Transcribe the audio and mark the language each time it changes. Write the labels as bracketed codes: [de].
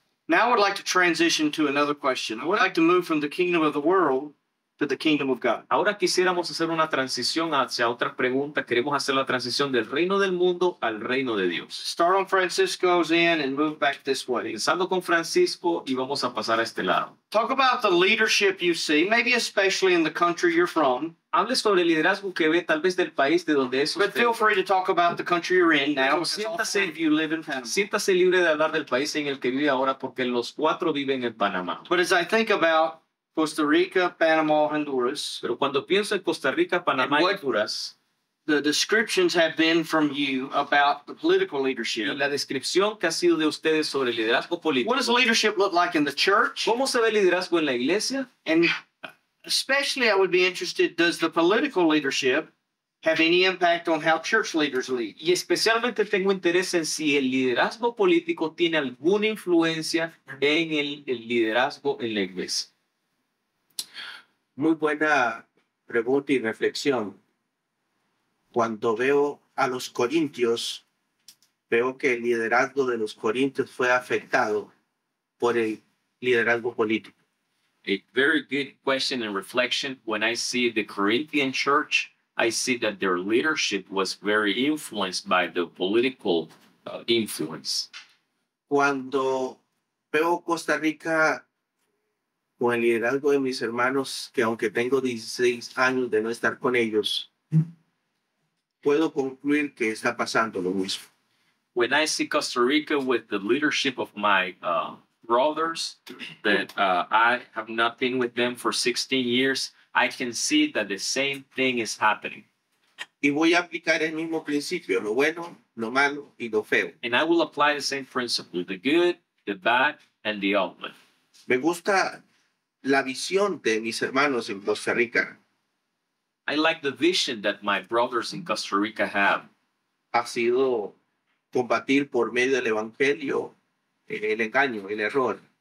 [en] Now I would like to transition to another question. I would like to move from the kingdom of the world to the kingdom of God. [es] Ahora quisiéramos hacer una transición hacia otra pregunta. Queremos hacer la transición del reino del mundo al reino de Dios. [en] Start on Francisco's end and move back this way. [es] Empezando con Francisco y vamos a pasar a este lado. [en] Talk about the leadership you see, maybe especially in the country you're from. [es] Hable sobre el liderazgo que ve tal vez del país de donde es [en] But [es] usted. [en] feel free to talk about the country you're in now. [es] Siéntase, [en] If you live in Panama. [es] siéntase libre de hablar del país en el que vive ahora porque los cuatro viven en Panamá. [en] But as I think about Costa Rica, Panama, Honduras, [es] Pero cuando pienso en Costa Rica, Panamá y Honduras, [en] the descriptions have been from you about the political [es] y [en] leadership. [es] la descripción que ha sido de ustedes sobre el liderazgo político. [en] What does leadership look like in the church? [es] ¿Cómo se ve el liderazgo en la iglesia? [en] And especially I would be interested, does the political leadership have any impact on how church leaders lead? [es] Y especialmente tengo interés en si el liderazgo político tiene alguna influencia en el liderazgo en la iglesia. Muy buena pregunta y reflexión. Cuando veo a los corintios, veo que el liderazgo de los corintios fue afectado por el liderazgo político. [en] A very good question and reflection. When I see the Corinthian church, I see that their leadership was very influenced by the political influence. [es] Cuando veo Costa Rica con el liderazgo de mis hermanos, que aunque tengo 16 años de no estar con ellos, puedo concluir que está pasando lo mismo. [en] When I see Costa Rica with the leadership of my brothers, that I have not been with them for 16 years, I can see that the same thing is happening. [es] Y voy a aplicar el mismo principio, lo bueno, lo malo y lo feo. [en] And I will apply the same principle, the good, the bad, and the ugly. [es] Me gusta la visión de mis hermanos en Costa Rica. [en] I like the vision that my brothers in Costa Rica have. [es] Ha sido combatir por medio del evangelio el engaño, el error.